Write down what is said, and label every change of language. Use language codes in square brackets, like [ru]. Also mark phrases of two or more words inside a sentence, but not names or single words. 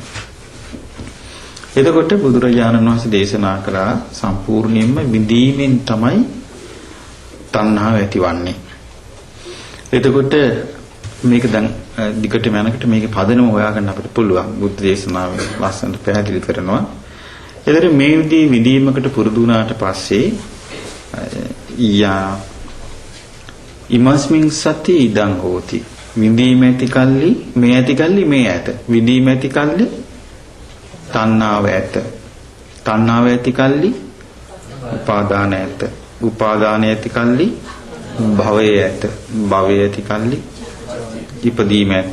[si] එතකොට බුදුරජාණන් වහන්සේ දේශනා කරා සම්පූර්ණයෙන්ම විඳීමෙන් තමයි තණ්හාව ඇතිවන්නේ. එතකොට මේක දැන් දිගටම යනකොට මේකේ පදනම හොයාගන්න අපිට පුළුවන්. බුද්ධ දේශනාවේ ලස්සනට පැහැදිලි කරනවා. එතකොට මේ විදිහේ විඳීමකට පුරුදු වුණාට පස්සේ [pi] ඉමස්මින් සති ඉදං හෝති. [si] විඳීම ඇති කල්ලි මේ ඇති කල්ලි මේ ඇත. විඳීම ඇති කල්ලි තණ්හාව ඇත. තණ්හාව ඇති කල්ලි උපාදාන ඇත. උපාදාන ඇති කල්ලි භවය ඇත. භවය ඇති කල්ලි ඉපදීම ඇත.